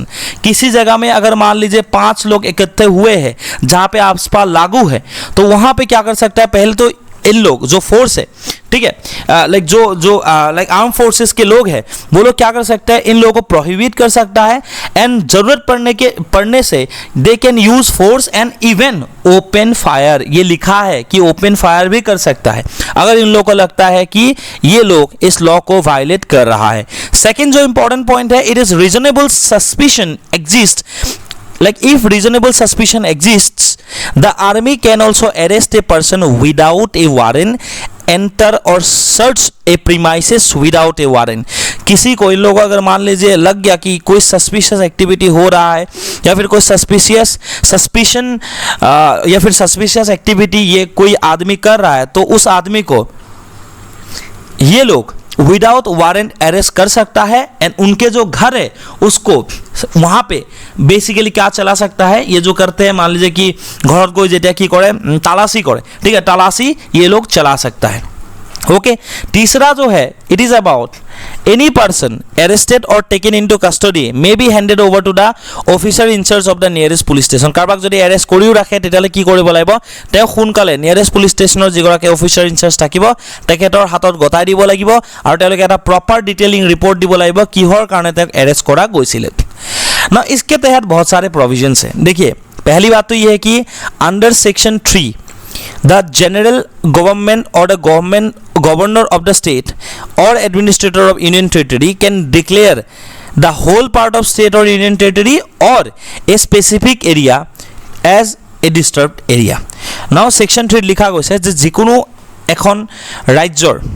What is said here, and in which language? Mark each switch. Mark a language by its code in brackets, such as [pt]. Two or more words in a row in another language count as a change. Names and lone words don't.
[hi] किसी जगह में अगर मान लीजिए 5 लोग इकट्ठे हुए हैं जहाँ पे AFSPA लागू है, तो वहाँ पे क्या कर सकता है, पहले तो इन लोग जो फोर्स है, ठीक है, लाइक जो लाइक [en] arm forces [hi] के लोग हैं वो लोग क्या कर सकते हैं, इन लोगों को प्रोहिबिट कर सकता है एंड जरूरत पड़ने से [en] they can use force and even open fire. [hi] ये लिखा है कि [en] open fire [hi] भी कर सकता है अगर इन लोगों को लगता है कि ये लोग इस लॉ को वायलेट कर रहा है। सेकेंड जो [en] important point [hi] है, [en] it is reasonable suspicion exist, like if reasonable suspicion exists, the army can also arrest a person without a warrant, enter or search a premises without a warrant। [hi] किसी को, इन लोगों को अगर मान लीजिए लग गया कि कोई [en] suspicious activity [hi] हो रहा है या फिर कोई सस्पिशन या फिर [en] suspicious activity [hi] ये कोई आदमी कर रहा है, तो उस आदमी को ये लोग [en] without warrant arrest [hi] कर सकता है एंड उनके जो घर है उसको वहाँ पे बेसिकली क्या चला सकता है, ये जो करते हैं मान लीजिए कि घर को जेटा की करे तलाशी करे, ठीक है, तलाशी ये लोग चला सकता है। [as] ओके तीसरा जो है [en] it is about any person arrested or taken into custody may be handed over to the officer in charge of the nearest police station [as] কাৰোবাক যদি এৰেষ্ট কৰিও ৰাখে তেতিয়ালে কি কৰিব লাগিব তেওঁ সোনকালে [en] nearest police stationৰ [as] যিগৰাকী [en] officer in charge [as] থাকিব তেখেতৰ হাতত গতাই দিব লাগিব আৰু তেওঁলোকে এটা [en] proper detailing report [as] দিব লাগিব কিহৰ কাৰণে তেওঁক এৰেষ্ট কৰা গৈছিল [hi] ना इसके तहत बहुत सारे प्रोविजंस हैं देखिए पहली बात तो ये है कि अंडर सेक्शन [en] 3 the general government or the governor of the state or administrator of union territory can declare the whole part of state or union territory or a specific area as a disturbed area now section 3 [hi] लिखा गई [as] যে যিকোনো এখন ৰাজ্যৰ